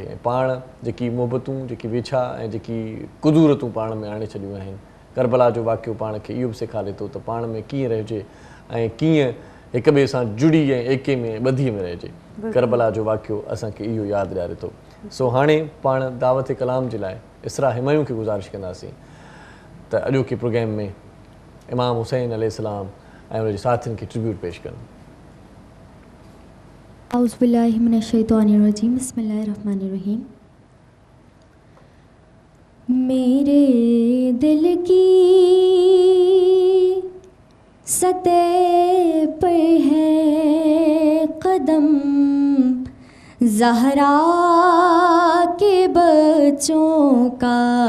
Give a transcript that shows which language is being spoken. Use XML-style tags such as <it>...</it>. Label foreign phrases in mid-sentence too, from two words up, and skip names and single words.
<sd>ऐं पाण जेकी मोहबतूं, जेकी विछा ऐं जेकी कुदूरतूं पाण में आणे छॾियूं आहिनि, करबला जो वाक़ियो पाण खे इहो बि सेखारे थो त पाण में कीअं रहिजे ऐं कीअं हिक ॿिए सां जुड़ी ऐं एके में ॿधी में रहिजे। करबला जो वाक़ियो असांखे इहो यादि ॾियारे थो। सो हाणे पाण दावत कलाम जे लाइ इसरा हिमायूं खे गुज़ारिश कंदासीं त अॼोके प्रोग्राम में इमाम हुसैन अलैहिस्सलाम ऐं उनजे साथियुनि खे ट्रिब्यूट पेश कनि।</sd> <ar>أعوذ بالله من الشيطان الرجيم، بسم الله الرحمن الرحيم.</ar> <ur>میرے دل کی سطح پر ہے قدم زہرا کے بچوں کا,</ur>